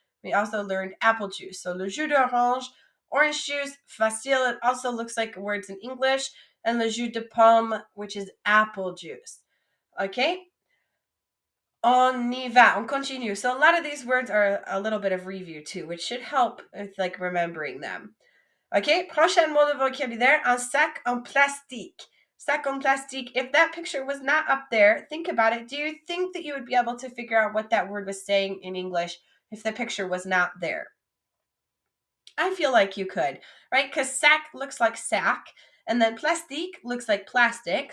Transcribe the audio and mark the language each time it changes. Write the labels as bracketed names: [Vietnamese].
[English] We also learned apple juice. So le jus d'orange, orange juice, facile. It also looks like words in English. And le jus de pomme, which is apple juice. Okay? [French] On y va. On continue. [English] So a lot of these words are a little bit of review too, which should help with like remembering them. Okay? [French] Prochain mot de vocabulaire, un sac en plastique. Sac en plastique. [English] If that picture was not up there, think about it. Do you think that you would be able to figure out what that word was saying in English if the picture was not there? I feel like you could, right? Because sac looks like sack, and then plastique looks like plastic.